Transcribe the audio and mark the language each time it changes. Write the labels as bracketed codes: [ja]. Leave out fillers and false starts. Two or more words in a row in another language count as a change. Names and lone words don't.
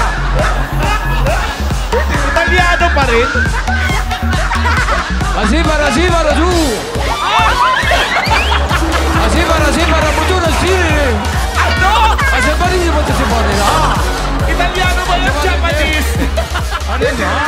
[tl] Italiano pa rin. [es] Así para tú. Así para futuro, sí. Así para y después se pone. [tl] Italiano ba yung Japanese? Ano yun?